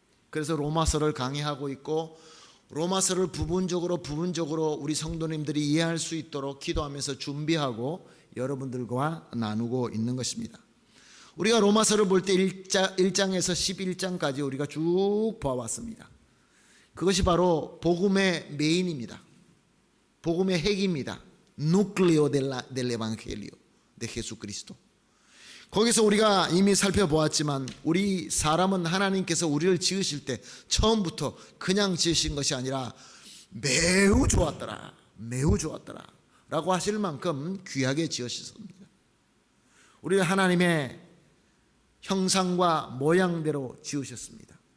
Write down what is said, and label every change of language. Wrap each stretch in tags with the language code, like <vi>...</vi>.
<ko>그래서 로마서를 강의하고 있고 로마서를 부분적으로 우리 성도님들이 이해할 수 있도록 기도하면서 준비하고 여러분들과 나누고 있는 것입니다. 우리가 로마서를 볼 때 1장에서 11장까지 우리가 쭉 봐왔습니다. 그것이 바로 복음의 메인입니다. 복음의 핵입니다.</ko> <es>Núcleo del Evangelio de Jesucristo.</es> <ko>거기서 우리가 이미 살펴보았지만 우리 사람은 하나님께서 우리를 지으실 때 처음부터 그냥 지으신 것이 아니라 매우 좋았더라 라고 하실 만큼 귀하게 지으셨습니다. 우리를 하나님의 형상과 모양대로 지으셨습니다.</ko>